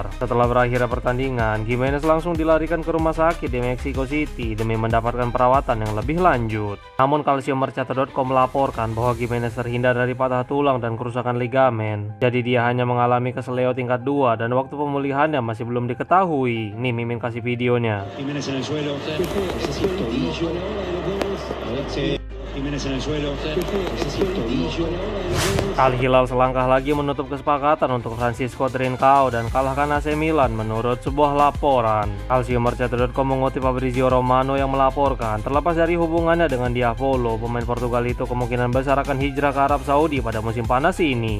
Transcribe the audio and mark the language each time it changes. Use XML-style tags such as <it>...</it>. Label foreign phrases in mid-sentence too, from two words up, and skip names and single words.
<id>Setelah berakhirnya pertandingan, Gimenez langsung dilarikan ke rumah sakit di Mexico City demi mendapatkan perawatan yang lebih lanjut. Namun kalsiummercato.com melaporkan bahwa Gimenez terhindar dari patah tulang dan kerusakan ligamen. Jadi dia hanya mengalami keseleo tingkat 2 dan waktu pemulihannya masih belum diketahui. Nih Mimin kasih videonya.</id> <es>Jiménez en el suelo, necesito tobillo. Jiménez en el suelo, necesito tobillo.</es> <id>Al Hilal selangkah lagi menutup kesepakatan untuk Francisco Trincao dan kalahkan AC Milan menurut sebuah laporan. Calciomercato.com mengutip Fabrizio Romano yang melaporkan, terlepas dari hubungannya dengan Diavolo, pemain Portugal itu kemungkinan besar akan hijrah ke Arab Saudi pada musim panas ini.</id>